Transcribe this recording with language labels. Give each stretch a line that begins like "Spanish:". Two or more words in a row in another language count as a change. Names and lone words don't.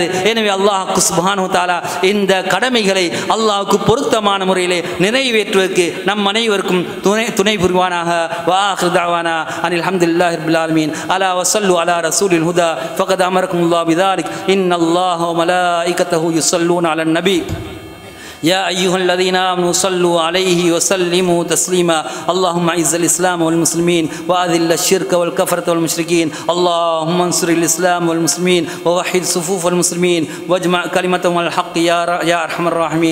Tamil: எனவே
Arabic: الله سبحانه وتعالى
Tamil: இந்த கடமைகளை அல்லாஹ்வுக்கு பொருத்தமான முறையிலே நிறைவேற்றுவதற்கு நம் அனைவருக்கும் துணை புரிவானாக.
Arabic: وآخر دعوانا أن الحمد لله رب العالمين. ألا وصلوا على رسول الهدى فقد أمركم الله بذلك. إن الله وملائكته يصلون على النبي. يا أيها الذين آمنوا صلوا عليه وسلموا تسليما. اللهم أعز الإسلام والمسلمين وأذل الشرك والكفرة والمشركين. اللهم انصر الإسلام والمسلمين ووحد صفوف المسلمين واجمع كلمتهم على الحق يا أرحم الراحمين.